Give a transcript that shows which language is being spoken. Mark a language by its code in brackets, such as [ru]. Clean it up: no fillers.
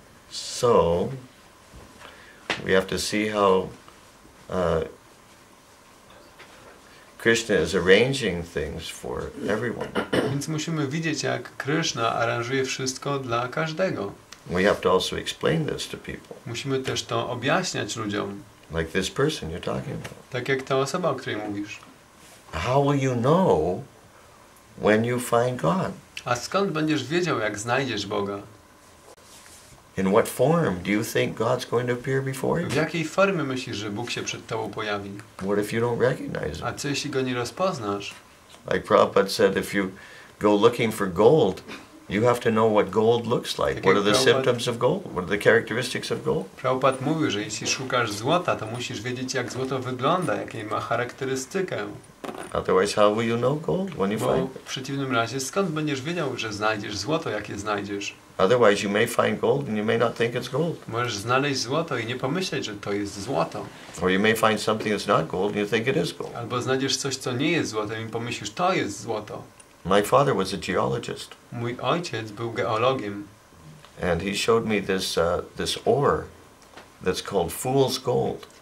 [en] So we have to see how Kryszna is arranging things for everyone. [pl] Więc musimy widzieć, jak Kryszna aranżuje wszystko dla każdego. [en] We have to also explain this to people. [pl] Musimy też to objaśniać ludziom. [en] Like this person you're talking about. [pl] Tak jak ta osoba, o której mówisz. [en] How will you know when you find God? [pl] A skąd będziesz wiedział, jak znajdziesz Boga? [en] In what form do you think God's going to appear before you? [pl] W jakiej formie myślisz, że Bóg się przed tobą pojawi? [en] What if you don't recognize him? [pl] A co jeśli go nie rozpoznasz? [en] Like Prabhupada said, if you go looking for gold, you have to know what gold looks like. What are the symptoms of gold? What are the characteristics of gold? [pl] Prabhupada mówił, że jeśli szukasz złota, to musisz wiedzieć, jak złoto wygląda, jaką ma charakterystykę. [en] Otherwise, how will you know gold when you [pl] Bo [en] find it? [pl] w przeciwnym razie, skąd będziesz wiedział, że znajdziesz złoto, jakie znajdziesz? [en] Otherwise, you may find gold and you may not think it's gold. [pl] Możesz znaleźć złoto i nie pomyśleć, że to jest złoto. [en] Or you may find something that's not gold and you think it is gold. [pl] Albo znajdziesz coś, co nie jest złotem i pomyślisz, to jest złoto. [en] My father was a geologist. [pl] Mój ojciec był geologiem. [en] And he showed me this ore that's called fool's gold.